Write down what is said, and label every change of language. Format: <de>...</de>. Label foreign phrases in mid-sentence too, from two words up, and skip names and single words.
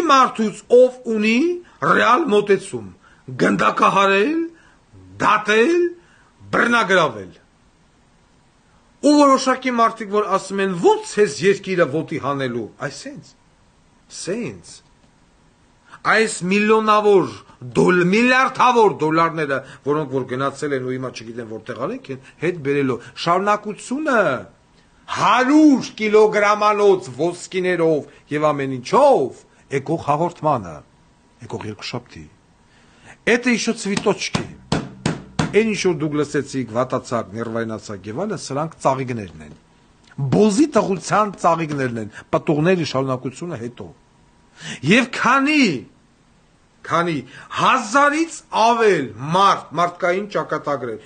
<hy>մարդուց, ով ունի ռեալ մոտեցում, գնդակահարել, դատել, բռնագրավել։ Ու որոշակի մարդիկ, որ ասում են, ո՞նց ես երկիրը ոտի հանելու, սենց, այս միլիոնավոր, միլիարդավոր դոլարները, որոնք որ գնացել են ու հիմա չգիտեն որտեղ արենք են, հետ բերելով շարունակությունը 100 կիլոգրամանոց ոսկիներով եւ ամեն ինչով, եկող հաղորդմանը, եկող երկուշաբթի,</hy> <ru>это еще цветочки,</ru> <hy>այն ինչ որ դուք լսեցիք, վատացակ, ներվայնացակ եւ այլն, սրանք ծաղիկներն են, բոզի տղության ծաղիկներն են, պտուղների շարունակությունը հետո, եւ քանի 1000-ից ավել մարդկային ճակատագրեր,</hy>